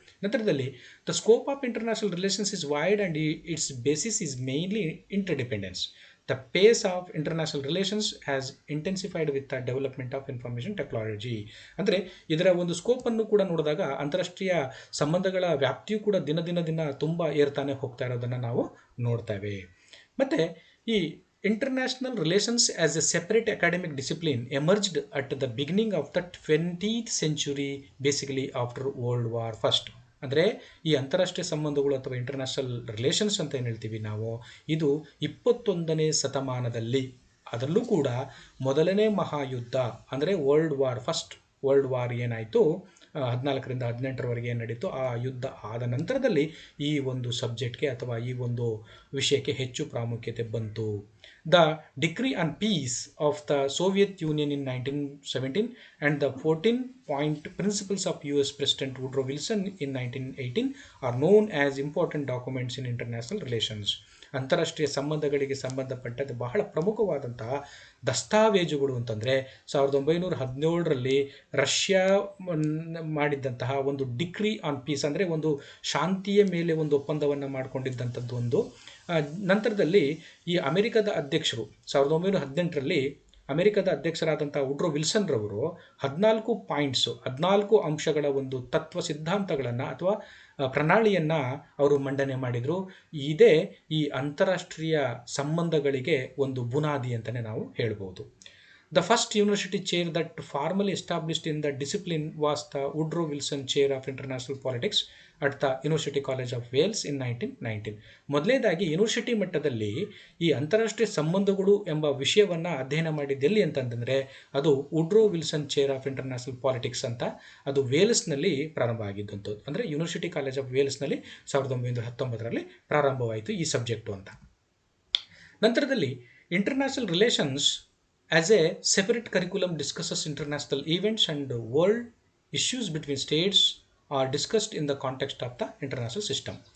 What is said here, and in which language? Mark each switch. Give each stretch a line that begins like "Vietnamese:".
English: ನಂತರದಲ್ಲಿ the scope of international relations is wide and its basis is mainly interdependence. The pace of international relations has intensified with the development of information technology.
Kannada: ಅಂದರೆ ಇದರ ಒಂದು ಸ್ಕೋಪನ್ನು ಕೂಡ ನೋಡಿದಾಗ ಅಂತಾರಾಷ್ಟ್ರೀಯ ಸಂಬಂಧಗಳ ವ್ಯಾಪ್ತಿಯು ಕೂಡ ದಿನ ತುಂಬ ಏರ್ತಾನೆ ಹೋಗ್ತಾ ಇರೋದನ್ನು ನಾವು ನೋಡ್ತೇವೆ. ಮತ್ತು ಈ
English: international relations as a separate academic discipline emerged at the beginning of the 20th century, basically after World War First.
Kannada: ಅಂದರೆ ಈ ಅಂತಾರಾಷ್ಟ್ರೀಯ ಸಂಬಂಧಗಳು ಅಥವಾ ಇಂಟರ್ನ್ಯಾಷನಲ್ ರಿಲೇಷನ್ಸ್ ಅಂತ ಏನು ಹೇಳ್ತೀವಿ ನಾವು, ಇದು 21ನೇ ಶತಮಾನದಲ್ಲಿ, ಅದರಲ್ಲೂ ಕೂಡ ಮೊದಲನೇ ಮಹಾಯುದ್ಧ ಅಂದರೆ ವರ್ಲ್ಡ್ ವಾರ್ ಏನಾಯಿತು 14ರಿಂದ 18ರವರೆಗೆ ಏನು ನಡೀತು, ಆ ಯುದ್ಧ ಆದ ನಂತರದಲ್ಲಿ ಈ ಒಂದು ಸಬ್ಜೆಕ್ಟ್ಗೆ ಅಥವಾ ಈ ಒಂದು ವಿಷಯಕ್ಕೆ ಹೆಚ್ಚು ಪ್ರಾಮುಖ್ಯತೆ ಬಂತು.
English: The Decree on Peace of the Soviet Union in 1917 and the 14-point principles of US President Woodrow Wilson in 1918 are known as important documents in international relations.
Kannada: ಅಂತಾರಾಷ್ಟ್ರೀಯ ಸಂಬಂಧಗಳಿಗೆ ಸಂಬಂಧಪಟ್ಟಂತೆ ಬಹಳ ಪ್ರಮುಖವಾದಂತಹ ದಸ್ತಾವೇಜುಗಳು ಅಂತಂದರೆ 1917ರಲ್ಲಿ ರಷ್ಯಾ ಮಾಡಿದ್ದಂತಹ ಒಂದು ಡಿಕ್ರಿ ಆನ್ ಪೀಸ್, ಅಂದರೆ ಒಂದು ಶಾಂತಿಯ ಮೇಲೆ ಒಂದು ಒಪ್ಪಂದವನ್ನು ಮಾಡಿಕೊಂಡಿದ್ದಂಥದ್ದು ಒಂದು. ನಂತರದಲ್ಲಿ ಈ ಅಮೆರಿಕದ ಅಧ್ಯಕ್ಷರು 1918ರಲ್ಲಿ ಅಮೆರಿಕದ ಅಧ್ಯಕ್ಷರಾದಂಥ ವುಡ್ರೋ ವಿಲ್ಸನ್ ರವರು 14 ಅಂಶಗಳ ಒಂದು ತತ್ವ ಸಿದ್ಧಾಂತಗಳನ್ನು ಅಥವಾ ಪ್ರಣಾಳಿಯನ್ನು ಅವರು ಮಂಡನೆ ಮಾಡಿದರು. ಇದೇ ಈ ಅಂತಾರಾಷ್ಟ್ರೀಯ ಸಂಬಂಧಗಳಿಗೆ ಒಂದು ಬುನಾದಿ ಅಂತಲೇ ನಾವು ಹೇಳ್ಬೋದು.
English: The first university chair that formally established in the discipline was the Woodrow Wilson Chair of International Politics at the University College of Wales in 1919.
Kannada: ಮೊದಲನೇದಾಗಿ ಯೂನಿವರ್ಸಿಟಿ ಮಟ್ಟದಲ್ಲಿ ಈ ಅಂತಾರಾಷ್ಟ್ರೀಯ ಸಂಬಂಧಗಳು ಎಂಬ ವಿಷಯವನ್ನು ಅಧ್ಯಯನ ಮಾಡಿದ್ದೆಲ್ಲಿ ಅಂತಂದರೆ ಅದು Woodrow Wilson chair of international politics ಅಂತ, ಅದು ವೇಲ್ಸ್ನಲ್ಲಿ ಪ್ರಾರಂಭ ಆಗಿದ್ದಂಥದ್ದು. ಅಂದರೆ ಯೂನಿವರ್ಸಿಟಿ ಕಾಲೇಜ್ ಆಫ್ ವೇಲ್ಸ್ನಲ್ಲಿ 1919ರಲ್ಲಿ ಪ್ರಾರಂಭವಾಯಿತು ಈ ಸಬ್ಜೆಕ್ಟು ಅಂತ. ನಂತರದಲ್ಲಿ
English: International relations as a separate curriculum discusses international events and world issues between states are discussed in the context of the international system.